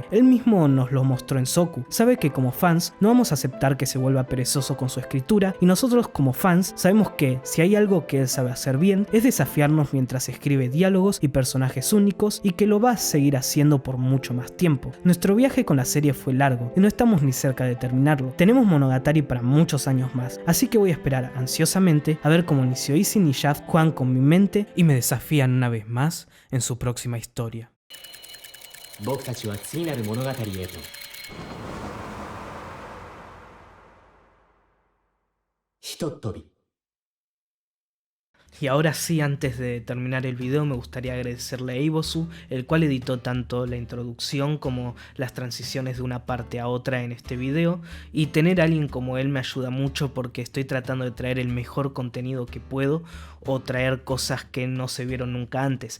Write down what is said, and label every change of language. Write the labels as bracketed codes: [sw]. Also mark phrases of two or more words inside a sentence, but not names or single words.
[es] Él mismo nos lo mostró en Soku. Sabe que como fans no vamos a aceptar que se vuelva perezoso con su escritura, y nosotros como fans sabemos que que, si hay algo que él sabe hacer bien, es desafiarnos mientras escribe diálogos y personajes únicos, y que lo va a seguir haciendo por mucho más tiempo. Nuestro viaje con la serie fue largo y no estamos ni cerca de terminarlo. Tenemos Monogatari para muchos años más, así que voy a esperar ansiosamente a ver cómo Nishio-Isin y Shaft juegan con mi mente y me desafían una vez más en su próxima historia. [ja] 僕たちは次なる物語へと Hitotobi. [es] Y ahora sí, antes de terminar el video, me gustaría agradecerle a Eibosu, el cual editó tanto la introducción como las transiciones de una parte a otra en este video, y tener a alguien como él me ayuda mucho porque estoy tratando de traer el mejor contenido que puedo o traer cosas que no se vieron nunca antes.